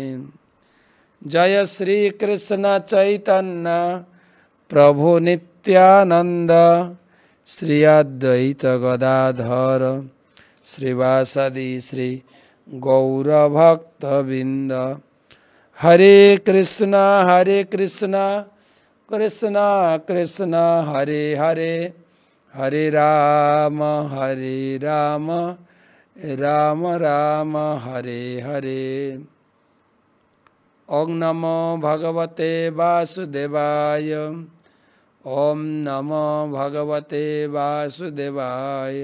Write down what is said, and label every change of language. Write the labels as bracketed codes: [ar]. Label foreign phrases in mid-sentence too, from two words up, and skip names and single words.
[sa] জয় শ্রী কৃষ্ণ চৈতন্য প্রভু নিত্যানন্দ শ্রী অদ্বৈত গদাধর শ্রীবাসাদি শ্রী গৌরভক্তবৃন্দ। হরে কৃষ্ণ কৃষ্ণ কৃষ্ণ হরে হরে, হরে রাম রাম রাম হরে হরে। ওং নমো ভগবতে বাসুদেবায়, ओम नमो भगवते वासुदेवाय।